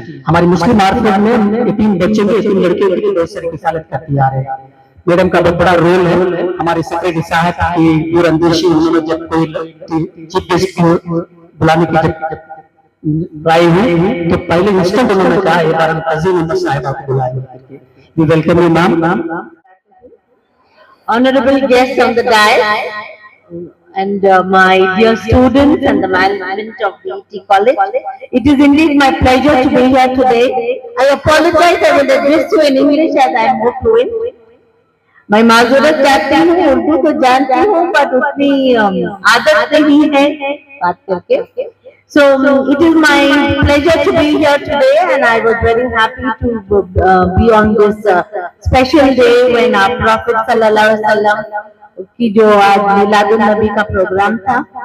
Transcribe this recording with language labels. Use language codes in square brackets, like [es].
[hi] हमारी मुस्लिम मार्केट में यतीम बच्चे के यतीम लड़के के लिए बहुत सारी किफायत करती आ रहे हैं। मैडम का बहुत बड़ा रोल है। हमारे सेक्रेटरी साहब की दूरअंदेशी, उन्होंने जब कोई चीफ गेस्ट को बुलाने की ट्राई हुई तो पहले इंस्टेंट उन्होंने कहा एक बार तजीम अहमद साहिबा को बुलाएंगे। [en] We welcome you ma'am. Honorable guests on the dais and my dear students and the management of BET College, it is indeed my pleasure to be here today. I apologize, I will address you in English as I am more fluent. [hi] मैं माजूरत चाहती हूँ, उर्दू तो जानती हूँ but उतनी आदत नहीं है बात करके। So it is my pleasure to be here today, and I was very happy to be on this special day when our Prophet sallallahu alaihi wasallam की जो आज मिलादुन नबी का प्रोग्राम था।